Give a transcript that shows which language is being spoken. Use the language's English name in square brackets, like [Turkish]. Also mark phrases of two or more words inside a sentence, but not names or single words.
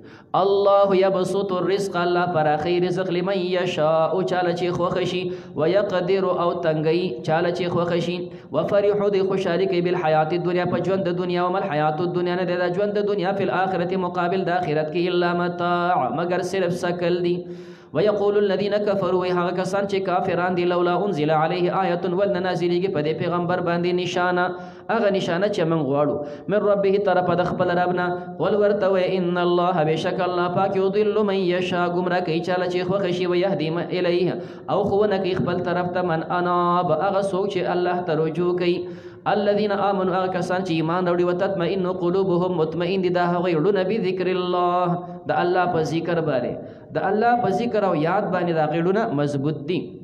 [Arabic] الله یبسط الرزق، [Pashto] الله پراخی رزق [Arabic] لمن یشاء، [Pashto] چاله چې خوښ شي، ویقدر او تنګي چاله چې خوښ شي. وفرحوا، دی خوشحالي کوي [Arabic] بالحیات الدنیا، [Pashto] په ژوند د دنیا. [Arabic] وما الحیات الدنیا، [Pashto] نه دی دا ژوند د دنیا، [Arabic] فی الآخرة [Pashto] مقابل د آخرت کې، [Arabic] الا متاع، [Pashto] مگر صرف سکل دی. [Arabic] ويقول الذين كفروا، [Pashto] هغه کسان چې کافران دي، [Arabic] لولا انزل عليه آیة، [Pashto] ول نازلېږي په دې پیغمبر باندې نشانه، هغه نشانه چې موږ غواړو، [Arabic] من ربه، [Pashto] طرفه د خپل رب نه. قل ورته وایه [Arabic] ان الله، [Pashto] بېشک الله پاک، [Arabic] یضل من یشاء، [Pashto] ګمراه کوي چاله چې خوښ شي، [Arabic] ویهدي الیه، [Pashto] او ښوونه کوي خپل طرف ته. [Arabic] من اناب، [Pashto] هغه څوک چې الله ته رجوع کوي. [Arabic] الذين آمنوا، [Pashto] هغه کسان چې ایمان راوړي، [Arabic] وتطمئن قلوبهم، [Pashto] مطمئن دي دا هغوی زړونه، [Arabic] بذکر الله، [Pashto] د الله په ذکر باندې، د الله په ذکر او یاد باندې دا زړونه مضبوط دي.